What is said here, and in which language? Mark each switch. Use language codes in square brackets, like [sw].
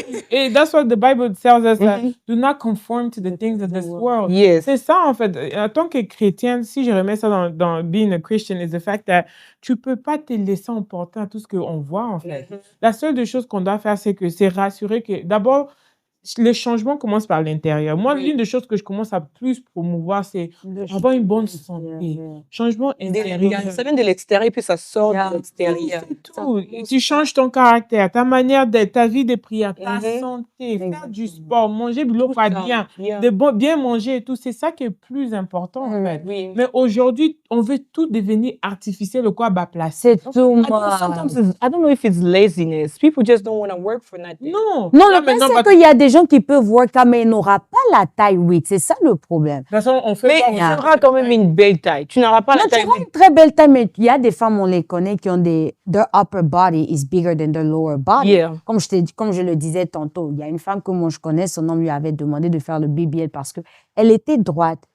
[en] And that's what the Bible tells us, that do not conform to the things of this world. Yes. [fr] C'est ça, en fait. En tant que chrétienne, si je remets ça dans [en] being a Christian, is the fact that [fr] tu peux pas te laisser emporter à tout ce qu'on voit, en fait. La seule des choses qu'on doit faire, c'est rassurer que, d'abord, les changements commencent par l'intérieur. Moi, l'une des choses que je commence à plus promouvoir, c'est avoir une bonne santé. Changement intérieur. Ça vient de l'extérieur, puis ça sort de l'extérieur. C'est tout. Tu changes ton caractère, ta manière d'être, ta vie de prière, ta santé, faire du sport, manger de l'eau pas bien, bien manger et tout. C'est ça qui est plus important, en fait. Oui. Mais aujourd'hui, on veut tout devenir artificiel, le quoi bas placé. C'est tout. [en] I don't know if it's laziness. People just don't want to work for nothing. [fr] Non. Non, le problème, c'est qu'il y a des gens qui peuvent [en] work, [fr] mais ils n'auront pas la taille 8. C'est ça le problème. De toute façon, on fait mais tu auras quand même une belle taille. Tu n'auras pas la taille. Tu auras une très belle taille, mais il y a des femmes, on les connaît, qui ont [en] their upper body is bigger than their lower body. Yeah. [fr] Comme je le disais tantôt, il y a une femme que moi je connais, son homme lui avait demandé de faire le BBL parce qu'elle était droite.